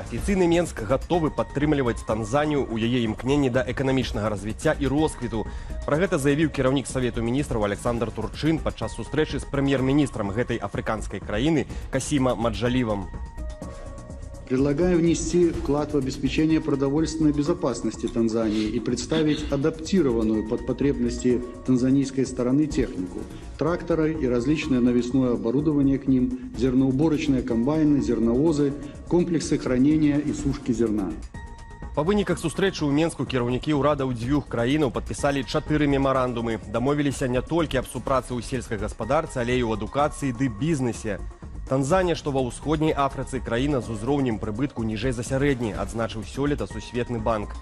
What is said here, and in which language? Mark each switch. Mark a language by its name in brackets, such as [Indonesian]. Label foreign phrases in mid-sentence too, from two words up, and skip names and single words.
[Belarusian] Афіцыйны Менск гатовы падтрымліваць Танзанію ў яе імкненні да эканамічнага развіцця і росквіту. Пра гэта заявіў кіраўнік Савету міністраў Александр Турчин падчас сустрэчы з прэм'ер-міністрам гэтай афрыканскай краіны Касима Маджалівам. [Russian] Предлагаю внести вклад в обеспечение продовольственной безопасности Танзании и представить адаптированную под потребности танзанийской стороны технику, тракторы и различное навесное оборудование к ним, зерноуборочные комбайны, зерновозы, комплексы хранения и сушки зерна. [Belarusian] Па выніках сустрэчы ў Менску кіраўнікі ўрадаў дзвюх краінаў падпісалі 4 мемарандумы. Дамовіліся не толькі аб супрацы ў сельскай гаспадарцы, але і ў адукацыі ды бізнесе. Танзанія, што ва ўсходняй Афрыцы, краіна з узроўнем прыбытку ніжэй за сярэдні, адзначыў сёлета Сусветны банк.